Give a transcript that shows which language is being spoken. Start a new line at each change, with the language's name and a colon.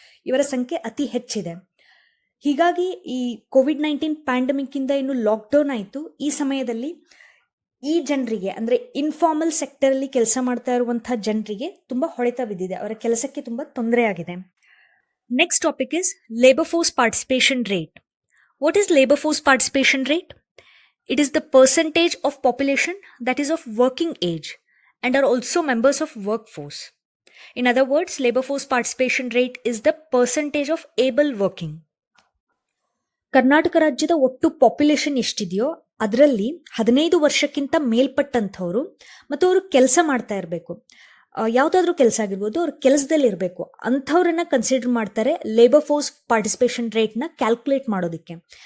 Kannada: ಇವರ ಸಂಖ್ಯೆ ಅತಿ ಹೆಚ್ಚಿದೆ. ಹೀಗಾಗಿ ಈ ಕೋವಿಡ್-19 ಪ್ಯಾಂಡಮಿಕ್ ಇಂದ ಇನ್ನು ಲಾಕ್ಡೌನ್ ಆಯಿತು. ಈ ಸಮಯದಲ್ಲಿ ಈ ಜನರಿಗೆ ಅಂದರೆ ಇನ್ಫಾರ್ಮಲ್ ಸೆಕ್ಟರಲ್ಲಿ ಕೆಲಸ ಮಾಡ್ತಾ ಇರುವಂತಹ ಜನರಿಗೆ ತುಂಬಾ ಹೊಡೆತ ಬಿದ್ದಿದೆ, ಅವರ ಕೆಲಸಕ್ಕೆ ತುಂಬಾ ತೊಂದರೆ ಆಗಿದೆ.
English: Next topic is labour force participation rate. What is labor force participation rate? It is the percentage of population that is of working age and are also members of workforce. In other words, labor force participation rate is the percentage of able working.
Kannada: Karnataka ರಾಜ್ಯದ ಒಟ್ಟು population ಎಷ್ಟಿದೆಯೋ ಅದರಲ್ಲಿ 15 ವರ್ಷಕ್ಕಿಂತ ಮೇಲ್ಪಟ್ಟಂಥವ್ರು ಮತ್ತು ಅವರು ಕೆಲಸ ಮಾಡ್ತಾ ಇರಬೇಕು, ಯಾವುದಾದ್ರೂ ಕೆಲಸ ಆಗಿರ್ಬೋದು, ಅವ್ರು ಕೆಲಸದಲ್ಲಿ ಇರಬೇಕು ಅಂಥವ್ರನ್ನ ಕನ್ಸಿಡರ್ ಮಾಡ್ತಾರೆ ಲೇಬರ್ ಫೋರ್ಸ್ ಪಾರ್ಟಿಸಿಪೇಷನ್ ರೇಟ್ನ ಕ್ಯಾಲ್ಕುಲೇಟ್ ಮಾಡೋದಕ್ಕೆ.